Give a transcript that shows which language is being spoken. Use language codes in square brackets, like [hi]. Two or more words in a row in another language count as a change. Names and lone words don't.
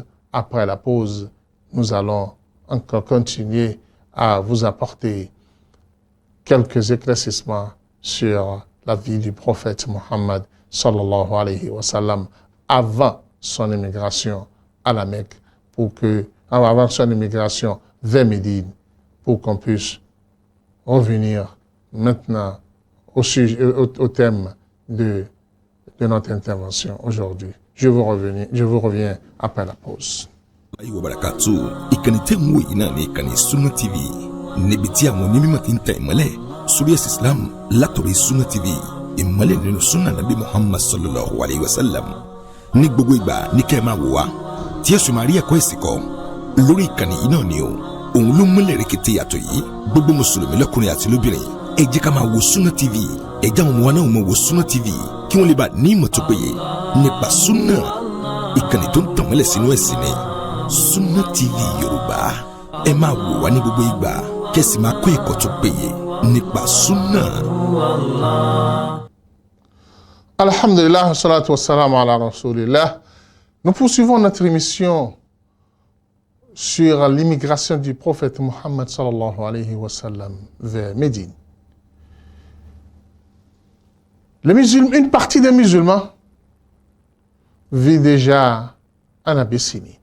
[fr] Après la pause, nous allons encore continuer à vous apporter quelques éclaircissements sur la vie du prophète Mohammed [ar] صلى الله عليه وسلم [fr] avant son immigration à la Mecque, avant son immigration vers Médine, pour qu'on puisse revenir maintenant au thème de notre intervention aujourd'hui. Je vous reviens après la pause. [yo] Ìkànnì tẹ́ ń wò yìí náà ní ìkànnì Sunna TV níbi tí àwọn onímọ̀ ti ń tẹ ìmọ́lẹ̀ sórí ẹ̀sìn Islam látọ̀rí Sunna TV ìmọ́lẹ̀ nínú Sunna Nabi Muhammad sallallahu [ar] عليه وسلم [yo] ní gbogbo ìgbà ní kẹ́ ẹ máa wò wá tí ẹ sì máa rí ẹ̀kọ́ ẹ̀sìn kọ́ lórí ìkànnì yìí náà ni o òun ló múlẹ̀ rẹ̀kẹ̀tẹ̀ yàtọ̀ yìí gbogbo mùsùlùmí lọ́kùnrin àti lóbìnrin ẹ jẹ́ ká máa wo Sunna TV ẹ jẹ́ àwọn ọmọ wa náà máa wo Sunna TV kí wọ́n lè bá ní ìmọ̀ tó péye nípa Sunna ìkànnì tó ń tàn mọ́lẹ̀ sínú ẹ̀sìn ni Sunna TV Yorùbá ẹ máa wò wá ní gbogbo ìgbà kẹ́sì máa kọ́ ẹ̀kọ́ tó péye nípa Sunna. [ar] الحمد لله، الصلاة والسلام على رسول الله. [fr] Nous poursuivons notre émission sur l'immigration du prophète Mohammed [ar] صلى الله عليه وسلم [fr] vers Médine. Une partie des musulmans vit déjà en Abyssinie.